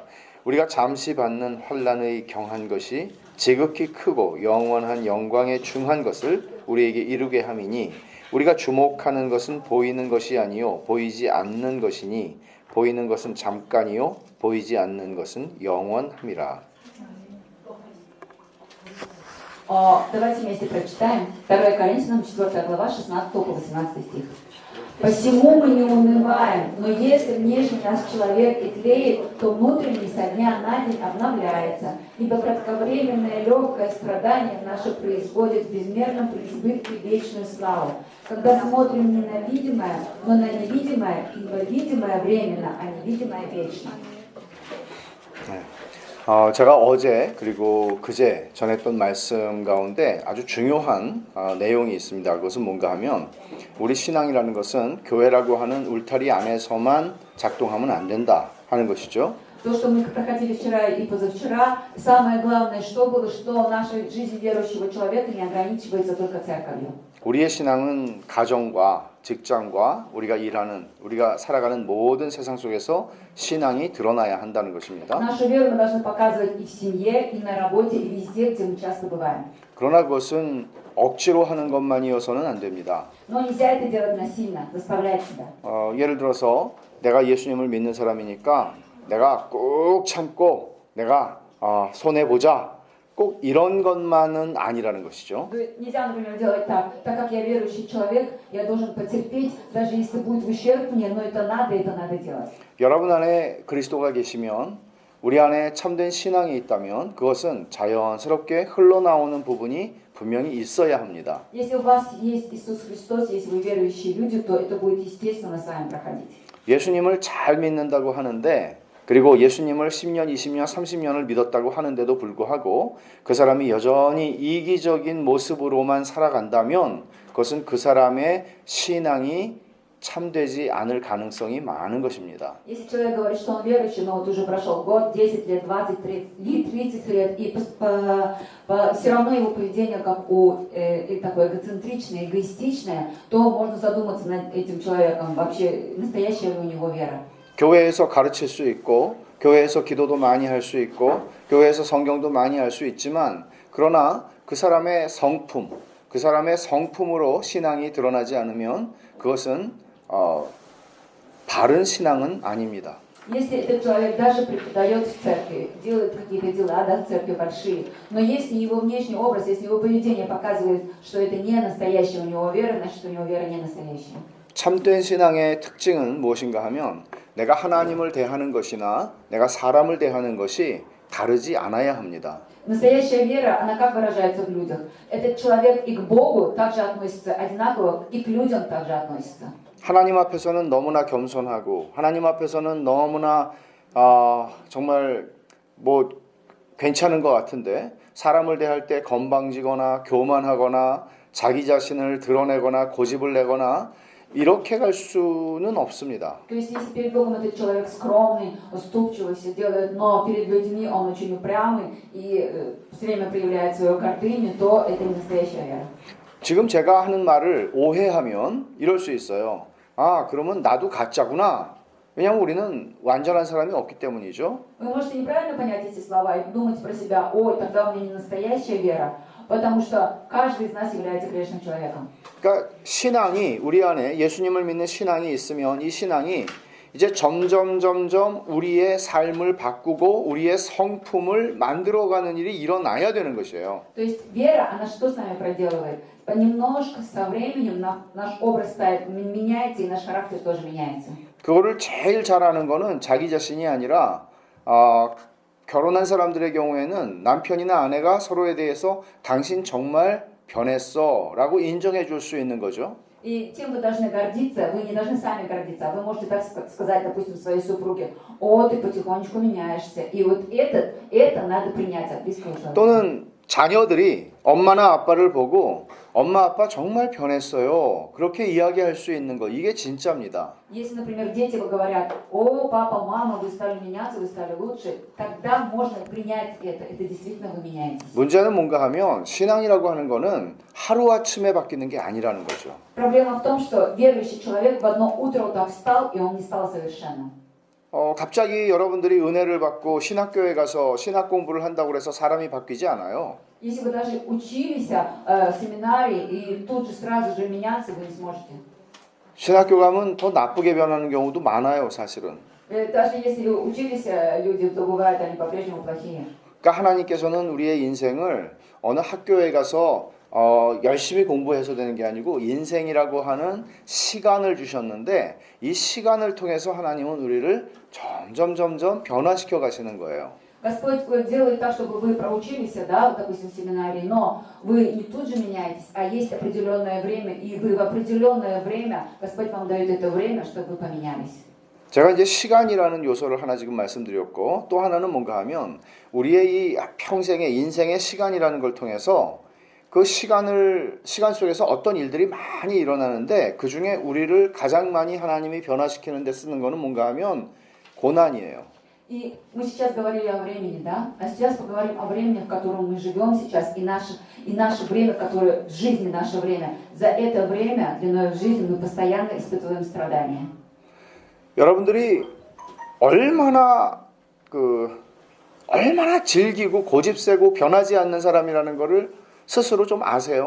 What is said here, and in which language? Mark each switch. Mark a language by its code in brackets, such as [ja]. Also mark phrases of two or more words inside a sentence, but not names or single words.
[ko] 우리가 잠시 받는 환난의 경한 것이 지극히 크고 영원한 영광에 중한 것을 우리에게 이루게 함이니 우리가 주목하는 것은 보이는 것이 아니요 보이지 않는 것이니 보이는 것은 잠깐이요 보이지 않는 것은 영원함이라. [ru] Давайте вместе прочитаем 2 Коринфянам 4 глава, 16 по 18 стих. «Посему мы не унываем, но если внешний наш человек и тлеет, то внутренний со дня на день обновляется, ибо кратковременное легкое страдание наше производит в безмерном преизбытке вечную славу. Когда смотрим не на видимое, но на невидимое, ибо видимое временно, а невидимое вечно». [ko] 제가 어제 그리고 그제 전했던 말씀 가운데 아주 중요한 내용이 있습니다. 그것은 뭔가 하면 우리 신앙이라는 것은 교회라고 하는 울타리 안에서만 작동하면 안 된다 하는 것이죠. [ru] То, что мы проходили вчера и позавчера, самое главное, что было, что наша жизнь верующего человека не ограничивается только церковью. [ko] 우리의 신앙은 가정과 직장과 우리가 일하는, 우리가 살아가는 모든 세상 속에서 신앙이 드러나야 한다는 것입니다. [ru] Нашу веру мы должны показывать и в семье, и на работе, и везде, где мы часто бываем. [ko] 그러나 그것은 억지로 하는 것만이어서는 안 됩니다. [ru] Но нельзя это делать насильно, заставлять себя. [ko] 예를 들어서 내가 예수님을 믿는 사람이니까 내가 꾹 참고 내가 손해보자. 꼭 이런 것만은 아니라는 것이죠. [ru] Нельзя, например, делать так. Так как я верующий человек, я должен потерпеть, даже если будет в ущерб мне, но это надо делать. [ko] 여러분 안에 그리스도가 계시면 우리 안에 참된 신앙이 있다면 그것은 자연스럽게 흘러나오는 부분이 분명히 있어야 합니다. [ru] Если у вас есть Иисус Христос, если вы верующие люди, то это будет естественно с вами проходить. [ko] 예수님을 잘 믿는다고 하는데 그리고 예수님을 10년, 20년, 30년을 믿었다고 하는데도 불구하고 그 사람이 여전히 이기적인 모습으로만 살아간다면 그것은 그 사람의 신앙이 참되지 않을 가능성이 많은 것입니다. [ru] Если человек говорит, что он верующий, но вот уже прошел год, 10 лет, 20, 30 лет, и все равно его поведение как такое эгоцентричное, эгоистичное, то можно задуматься над этим человеком, вообще настоящая ли у него вера. [ko] 교회에서 가르칠 수 있고 교회에서 기도도 많이 할 수 있고 교회에서 성경도 많이 할 수 있지만 그러나 그 사람의 성품, 그 사람의 성품으로 신앙이 드러나지 않으면 그것은 바른 신앙은 아닙니다. [ru] Если этот человек даже преподает в церкви, делает какие-то дела, да, в церкви большие, но если его внешний образ, если его поведение показывает, что это не настоящая у него вера, значит у него вера не настоящая. [ko] 참된 신앙의 특징은 무엇인가 하면 내가 하나님을 대하는 것이나 내가 사람을 대하는 것이 다르지 않아야 합니다. [ru] Настоящая вера, она как выражается в людях? Этот человек и к Богу также относится одинаково, и к людям также относится. [ko] 하나님 앞에서는 너무나 겸손하고 하나님 앞에서는 너무나 정말 뭐 괜찮은 것 같은데 사람을 대할 때 건방지거나 교만하거나 자기 자신을 드러내거나 고집을 내거나 이렇게 갈 수는 없습니다. [ru] То есть, если перед Богом этот человек скромный, уступчивый, все делает, но перед людьми он очень упрямый и все время проявляет свою гордыню, то это не настоящая вера. [ko] 지금 제가 하는 말을 오해하면 이럴 수 있어요. 그러면 나도 가짜구나. 왜냐하면 우리는 완전한 사람이 없기 때문이죠. [ru] Вы можете неправильно понять эти слова и думать про себя, тогда у меня не настоящая вера. Потому что каждый из нас является грешным человеком. [ko] 그러니까 신앙이 우리 안에 예수님을 믿는 신앙이 있으면 이 신앙이 이제 점점 우리의 삶을 바꾸고 우리의 성품을 만들어가는 일이 일어나야 되는 것이에요. [ru] То есть вера, она что с нами проделывает? Понемножку, со временем наш образ меняется, и наш характер тоже меняется. [ko] 그거를 제일 잘하는 거는 자기 자신이 아니라 결혼한 사람들의 경우에는 남편이나 아내가 서로에 대해서 당신 정말 변했어 라고 인정해 줄 수 있는 거죠. [ru] И тем вы должны гордиться, вы не должны сами гордиться, а вы можете так сказать, допустим, своей супруге: о, ты потихонечку меняешься. И вот это надо принять от близкого человека. [ko] 또는 자녀들이 엄마나 아빠를 보고 엄마 아빠 정말 변했어요. 그렇게 이야기할 수 있는 거 이게 진짜입니다. [ru] Если, например, дети говорят: о, папа, мама, вы стали меняться, вы стали лучше, тогда можно принять это. Это действительно вы меняетесь. [ko] 문제는 뭔가 하면 신앙이라고 하는 거는 하루아침에 바뀌는 게 아니라는 거죠. [ru] Проблема в том, что верующий человек в одно утро вот так встал, и он не стал совершенным. [ko] 갑자기 여러분들이 은혜를 받고 신학교에 가서 신학 공부를 한다고 해서 사람이 바뀌지 않아요. [ru] Если вы даже учились в семинарии и тут же сразу же меняться, вы не сможете. [ko] 신학교 가면 더 나쁘게 변하는 경우도 많아요, 사실은. [ru] Даже если учились люди, то бывают они по-прежнему плохие. [ko] 그러니까 하나님께서는 우리의 인생을 어느 학교에 가서 열심히 공부해서 되는 게 아니고 인생이라고 하는 시간을 주셨는데 이 시간을 통해서 하나님은 우리를 점점 변화시켜 가시는 거예요. [ru] Господь делает так, чтобы вы проучились, да, вот, допустим, в семинарии, но вы не тут же меняетесь, а есть определенное время, и вы в определенное время, Господь вам дает это время, чтобы вы поменялись. [ko] 제가 이제 시간이라는 요소를 하나 지금 말씀드렸고 또 하나는 뭔가 하면 우리의 이 평생의 인생의 시간이라는 걸 통해서 그 시간 속에서 어떤 일들이 많이 일어나는데 그 중에 우리를 가장 많이 하나님이 변화시키는 데 쓰는 거는 뭔가 하면 고난이에요. [ru] И мы сейчас говорили о времени, да? А сейчас поговорим о времени, в котором мы живем сейчас, и наше время, которое в жизни, наше время. За это время, длиной в жизни, мы постоянно испытываем страдания. [ko] 여러분들이 얼마나 질기고 고집세고 변하지 않는 사람이라는 거를 스스로 좀 아세요?